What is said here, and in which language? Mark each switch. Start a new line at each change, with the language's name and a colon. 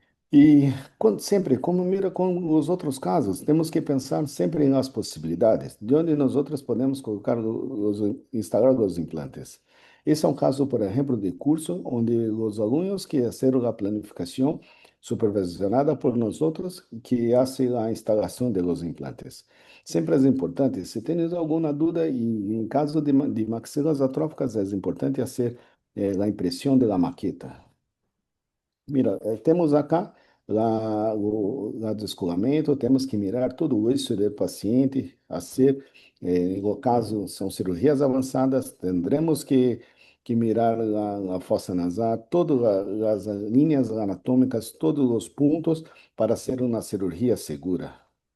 Portuguese: E sempre, como mira com os outros casos, temos que pensar sempre nas possibilidades, de onde nós outros podemos colocar instalar os implantes. Esse é um caso, por exemplo, de curso, onde os alunos que fizeram a planificação
Spanish: supervisionada por nosotros, que hace la instalación de los implantes. Siempre es importante, si tienes alguna duda y en caso de maxilas atróficas, es importante hacer la impresión de la maqueta.
Portuguese: Mira, temos acá lá do descolamento, temos que mirar todo isso do paciente, a ser, no caso, são cirurgias avançadas,
Spanish: tendremos que mirar
Portuguese: a fossa nasal, todas as linhas anatômicas, todos os pontos, para ser uma cirurgia segura.